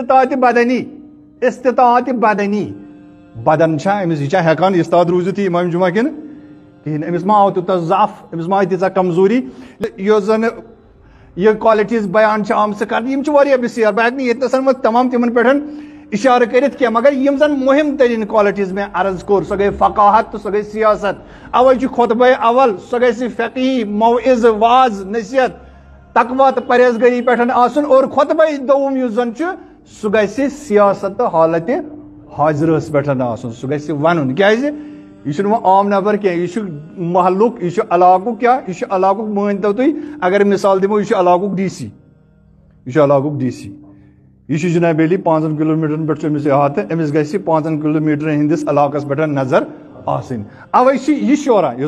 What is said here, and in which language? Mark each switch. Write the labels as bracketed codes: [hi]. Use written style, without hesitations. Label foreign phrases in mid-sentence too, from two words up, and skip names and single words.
[ks] استطاعت بدنی بدن امس یہ ہیکان استاد روزت امام جمعہ کن کہین امس ما آو تیوتاہ ضعف امس ما آئی تیژاہ کمزوری یۄس زن یہ کوالٹیز بیان آمژ کرنہٕ یم واریاہ بسیار بہٕ ہیٚکہٕ نہٕ ییٚتنس تمام تمن پٮ۪ٹھ اشارٕ کٔرِتھ کینٛہہ مگر یم زن مہم ترین کوالٹیز میں عرض کوٚر سۄ گٔے فقاہت تہٕ سۄ گٔے سیاست اوے چھُ خطبہ اول سۄ گژھِ فقیح موعظ واعظ نصیحت تقوا تہٕ پرہیزگٲری پٮ۪ٹھ آسُن اور خطبہ دوم یُس زن چھُ سُہ گژھِ سیاست تہٕ حالتِ حاضرس پٮ۪ٹھ آسُن سُہ گژھِ ونُن کیازِ یہ چھُنہٕ وۄنۍ عام نفر کینٛہہ یہِ چھُ محلُک یہِ چھُ علاقُک کیٛاہ یہِ چھُ علاقُک مٲنۍتو تُہۍ اگر مثال دِمو یہِ چھُ علاقُک ڈی سی یہ علاقُک ڈی سی یہ جناب علی 5 کلومیٹرن پٮ۪ٹھ چھُ أمِس احاطہ أمِس گژھِ 5 کلومیٹرن ہندس علاقس پٮ۪ٹھ نظر آسٕنۍ اوے چھِ یہِ شورا یۄس